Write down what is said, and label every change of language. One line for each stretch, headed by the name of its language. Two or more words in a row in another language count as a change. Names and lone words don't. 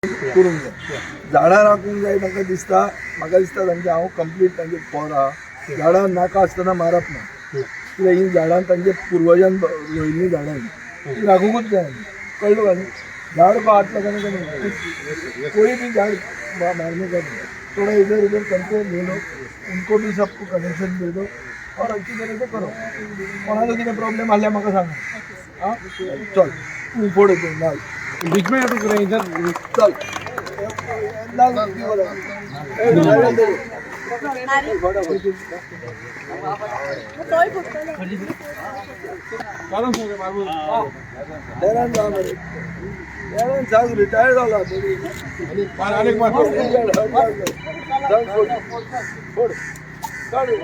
Konkani: करूंक जाय. झाडां राखूंक जाय तांकां दिसता, म्हाका दिसता तांचे हांव कंप्लीट तांचे फॉर आहा. झाडां नाका आसतना मारप ना, कित्याक ही झाडां तांचे पुर्वजान रोयिल्लीं झाडां ती राखूंकूच जाय. कळ्ळें का न्ही.
Hindi: झाड़ को हाथ लगाने का नहीं, कोई भी झाड़ मारने का नहीं. थोड़ा इधर उधर करके ले लो, उनको भी सबको कनेक्शन दे दो और अच्छी तरह से करो.
Konkani: कोणाचो कितें प्रॉब्लेम आसल्यार म्हाका सांगा. हां चल तूं फोड येतो नाल
Hindi: बीच में रुक रहे इधर.
Konkani: चल नाल सांग रिटायर्ड झाला तरी फोड काढ.